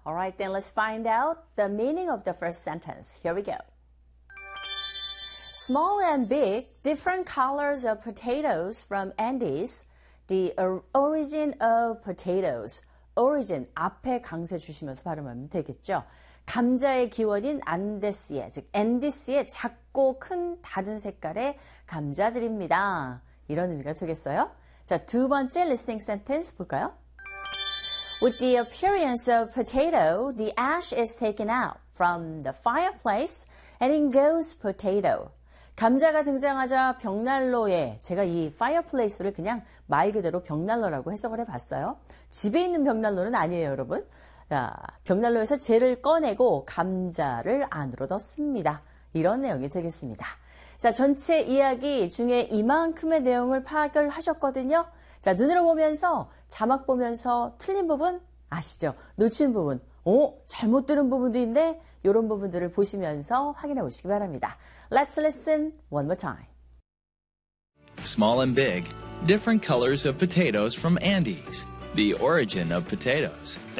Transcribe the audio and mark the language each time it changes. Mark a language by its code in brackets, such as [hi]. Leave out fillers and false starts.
[en] Alright, then let's find out the meaning of the first sentence. Here we go. Small and big, different colors of potatoes from Andes, the origin of potatoes. [ko] Origin, 앞에 강세 주시면서 발음하면 되겠죠. 감자의 기원인 안데스의, 즉 앤디스의 작고 큰 다른 색깔의 감자들입니다. 이런 의미가 되겠어요? 자, 두 번째 [en] listening sentence [ko] 볼까요? [en] With the appearance of potato, the ash is taken out from the fireplace and in goes potato. [ko] 감자가 등장하자 벽난로에, 제가 이 fireplace를 그냥 말 그대로 벽난로라고 해석을 해봤어요. 집에 있는 벽난로는 아니에요, 여러분. 자, 벽난로에서 재를 꺼내고 감자를 안으로 넣습니다. 이런 내용이 되겠습니다. 자, 전체 이야기 중에 이만큼의 내용을 파악을 하셨거든요. 자, 눈으로 보면서, 자막 보면서 틀린 부분 아시죠? 놓친 부분, 잘못 들은 부분도 있네? 이런 부분들을 보시면서 확인해 보시기 바랍니다. [en] Let's listen one more time. Small and big, different colors of potatoes from Andes. The origin of potatoes.